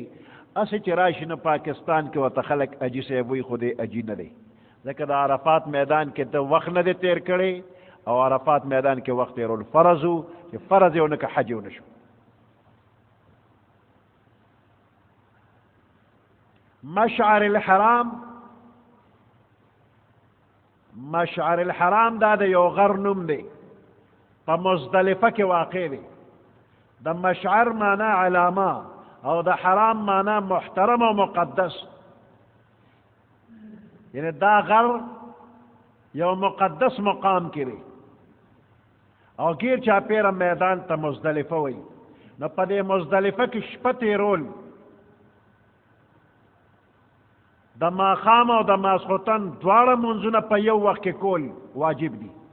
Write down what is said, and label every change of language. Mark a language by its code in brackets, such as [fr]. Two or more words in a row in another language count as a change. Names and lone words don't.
[ps] هسې چې راشي نه پاکستان کې ورته خلک حاجي صاحب وایي، خو دې حاجي نه دی، ځکه د عرفات میدان کې ته وخت نه دی تېر کړی، او عرفات میدان کې وخت تېرول فرض و، چې فرض یې ونه که حج یې ونه شو. مشعر الحرام دا د یو غر نوم دی په مزدلفه کې واقع دی د مشعر معنی علامه او د حرام معنی محترم و مقدس یعنی دا غر یو مقدس مقام کې دی او گیر چاپیره میدان ته مزدلفه وی نو په دې مزدلفه کې شپه تېرول د ماښام او د ماسخوتن دواړه منځونه په یو وخت کې کول واجب دي